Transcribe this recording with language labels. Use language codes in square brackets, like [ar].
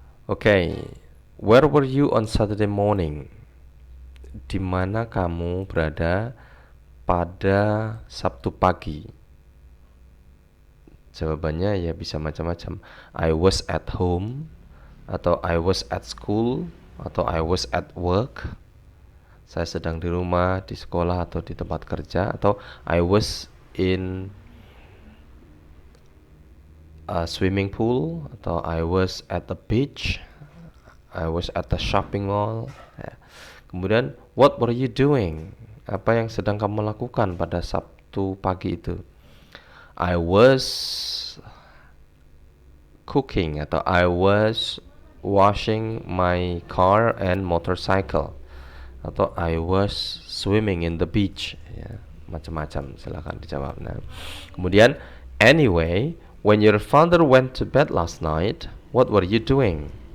[en] Okay, where were you on Saturday morning? [id] Di mana kamu berada pada Sabtu pagi? Jawabannya ya bisa macam-macam. [en] I was at home, atau I was at school, atau I was at work. Saya sedang di rumah, di sekolah, atau di tempat kerja, atau I was in a swimming pool, atau I was at the beach, I was at the shopping mall. Ya. Kemudian, what were you doing? [id] Apa yang sedang kamu lakukan pada Sabtu pagi itu? [en] I was cooking, atau I was washing my car and motorcycle, atau I was swimming in the beach. Ya, macam-macam, silakan dijawab. Nah, kemudian anyway, when your father went to bed last night, what were you doing?